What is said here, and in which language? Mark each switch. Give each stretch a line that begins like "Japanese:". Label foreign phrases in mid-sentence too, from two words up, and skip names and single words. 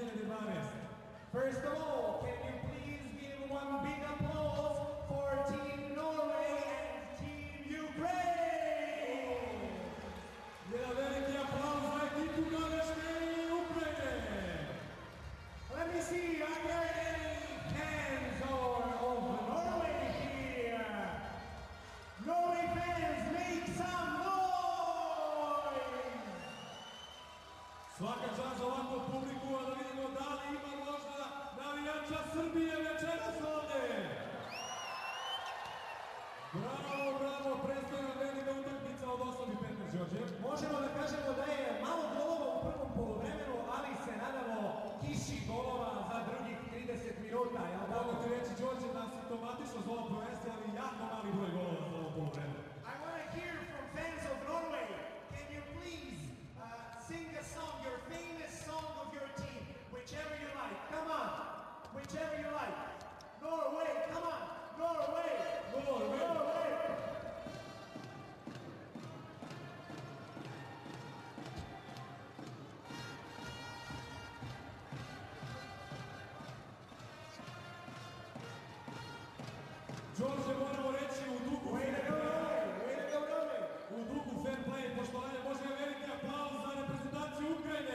English: 12. First of all, can you please give one big applause for Team Norway and Team Ukraine?
Serbian: Jedan veliki aplauz za ekipu Norveške i Ukrajine.
English: Let me see, are there any fans of Norway here? Norway fans, make some noise!
Serbian: Svaka čast za ovakvu publiku, a da vidimo da li ima možda navijača Srbije večeras ovde. Bravo, bravo, predstavlja velika utakmica od 8:15, Đorđe. Možemo da kažemo da je malo golova u prvom poluvremenu, ali se nadamo kiši golova za drugih 30 minuta. Ja mogu ti reći, Đorđe, da simptomatično za ovo prvenstvo, ali jako mali broj golova za ovo poluvremenu.
English: I want to hear from fans of Norway. Can you please sing a song, your famous song of your team, whichever you like. Come on, whichever you like. Norway, come on, Norway, Norway, Norway.
Serbian: Đorđe, moramo reći u duhu
English: fair play
Serbian: i poštovanja, može je veliki aplauz za reprezentaciju Ukrajine.